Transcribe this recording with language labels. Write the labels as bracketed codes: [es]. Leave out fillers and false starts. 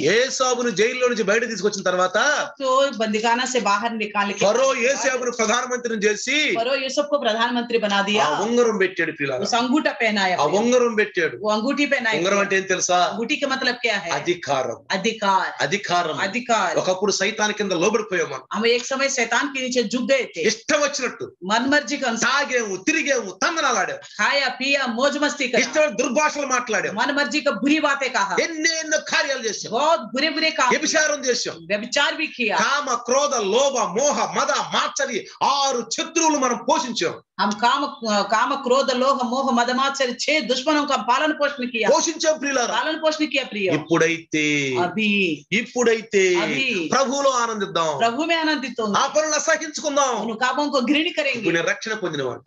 [te] ఏసావును జైల్లో నుంచి బయట తీసుకొచ్చిన తర్వాత [hi] तो बंदीखाना से बाहर निकाल के [te] ఫరో ఏసావును ప్రధానమంత్రిని చేసి [hi] फरो यूसुफ को प्रधानमंत्री बना दिया. [te] ఆ ఉంగరం పెట్టాడు పిల్లలు, [hi] उस अंगूठा पहनाया, [te] ఆ ఉంగరం పెట్టాడు. [hi] वो अंगूठी पहनाया. [te] ఉంగరం అంటే ఏం తెలుసా? [hi] अंगूठी का मतलब क्या है? [te] అధికారం. [hi] अधिकार. [te] అధికారం. [hi] अधिकार. [te] ఒకప్పుడు సైతాన్ కింద లోబడిపోయాం మనం, [hi] हम एक समय शैतान के नीचे झुक गए थे. [te] ఇష్టం వచ్చినట్టు [hi] मन मर्जी का अनुसार [te] తాగేము, తిరిగేము, తందనాలాడాము, [hi] खाया पिया मौज मस्ती करा, [te] ఇష్టం దుర్భాషలు మాట్లాడాము, [hi] मन मर्जी का बुरी बातें कहा, [te] ఎన్నెన్నో కార్యాలు చేశాం, [hi] बहुत बुरे बुरे काम, [te] వ్యభిచారం చేశాం, [hi] व्यभिचार भी किया. [te] కామ, క్రోధ, లోభ, మోహ, మద, మాత్సర్య 6 శత్రువులు మనం పోషించాం. [hi] हम काम क्रोध लोभ मोह मदमात्सर्य 6 दुश्मनों का पालन पोषण किया, [te] పోషించాం ప్రియులారా. [hi] पालन पोषण किया प्रिय। [te] ఇప్పుడైతే ప్రభువులో ఆనందిద్దాం, [hi] प्रभु में आनंदित होंगे, [te] ఆ పనులు అసహించుకుందాం. [hi] उन कामों को घृणित करेंगे। [te] ఇప్పుడు నేను రక్షణ పొందినవాడు,